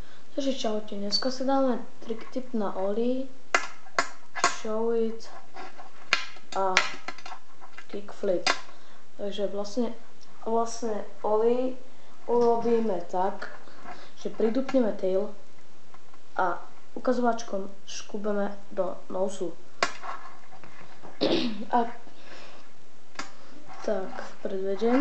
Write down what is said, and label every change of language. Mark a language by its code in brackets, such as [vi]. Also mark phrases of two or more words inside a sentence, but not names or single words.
[sk] Takže čaute, dneska si dáme [en] trick tip [sk] na ollie, show it a kickflip. Takže vlastne ollie urobíme tak, že pridupneme tail a ukazovačkom škubeme do nosu. A tak predvediem.